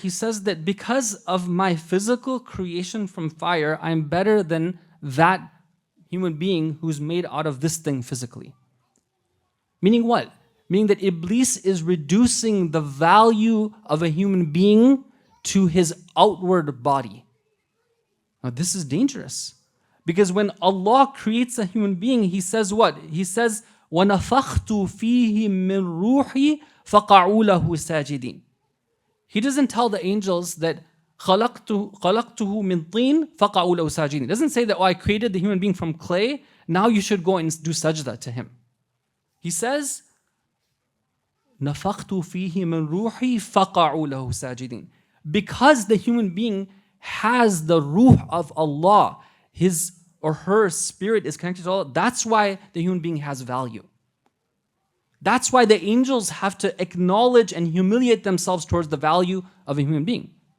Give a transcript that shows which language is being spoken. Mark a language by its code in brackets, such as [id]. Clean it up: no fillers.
[en] He says that because of my physical creation from fire, I'm better than that human being who's made out of this thing physically. Meaning what? Meaning that Iblis is reducing the value of a human being to his outward body. Now this is dangerous. Because when Allah creates a human being, He says what? He says, [ar] وَنَفَخْتُ فِيهِ مِن رُوحِي فَقَعُوا لَهُ سَاجِدِينَ. [en] He doesn't tell the angels that [ar] خَلَقْتُهُ مِن طِينٍ فَقَعُوا لَهُ سَاجِدِينَ. [en] It doesn't say that, I created the human being from clay, now you should go and do sajda to him. He says, [ar] نَفَخْتُ فِيهِ مِن رُوحِي فَقَعُوا لَهُ سَاجِدِينَ. [en] Because the human being has the ruh of Allah, his or her spirit is connected to Allah, that's why the human being has value. That's why the angels have to acknowledge and humiliate themselves towards the value of a human being.